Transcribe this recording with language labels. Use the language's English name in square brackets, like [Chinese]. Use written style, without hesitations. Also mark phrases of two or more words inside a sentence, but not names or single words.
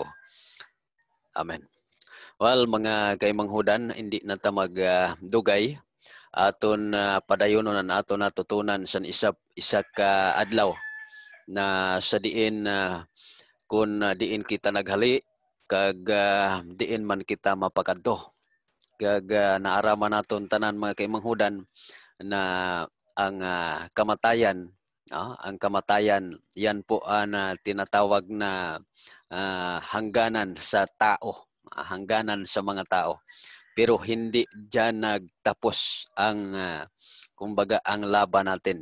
[Hiligaynon] Amen. Well, mga kaimanghudan, hindi na ta magdugay aton padayonon ang aton natutunan sa isa ka adlaw na sa diin kung diin kita naghali kag diin man kita mapakadto kag naaraman naton tanan mga kaimanghudan na ang kamatayan [Filipino] yan po ang tinatawag na hangganan sa tao, hangganan sa mga tao. Pero hindi diyan nagtapos ang kumbaga ang laban natin.